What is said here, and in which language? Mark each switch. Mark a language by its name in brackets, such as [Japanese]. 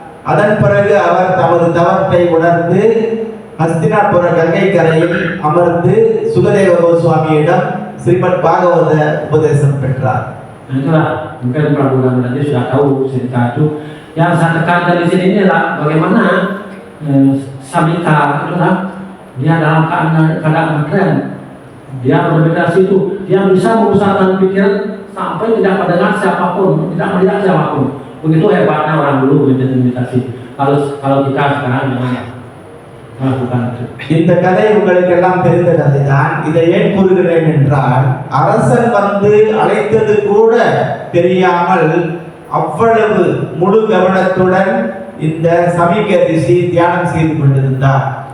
[Tamil] அதன் பிறகு அவர் தமது தவத்தை உணர்ந்து ஹஸ்தினாபுர கங்கை கரையில் அமர்ந்து சுகதேவ கோஸ்வாமியிடம் ஸ்ரீமத் பாகவத உபதேசம் பெற்றார். [Indonesian] Itulah mungkin Prabu nanti sudah tahu cerita itu. Yang saya tekankan di sini adalah bagaimana Samika itulah dia dalam keadaan keren. Dia bermeditasi itu, dia bisa memusatkan pikiran sampai tidak mendengar siapapun, tidak melihat siapapun. Begitu hebatnya orang dulu bermeditasi. Kalau kita sekarang jangan melakukan itu. [Tamil] இந்த கதை உங்களுக்கு எல்லாம் தெரிந்த கதைதான். இதை ஏன் கூறுகிறேன் என்றால், அரசன் வந்து அழைத்தது கூட தெரியாமல் அவ்வளவு முழு கவனத்துடன் இந்த சமீக ரிஷி தியானம் செய்து கொண்டிருந்தார்.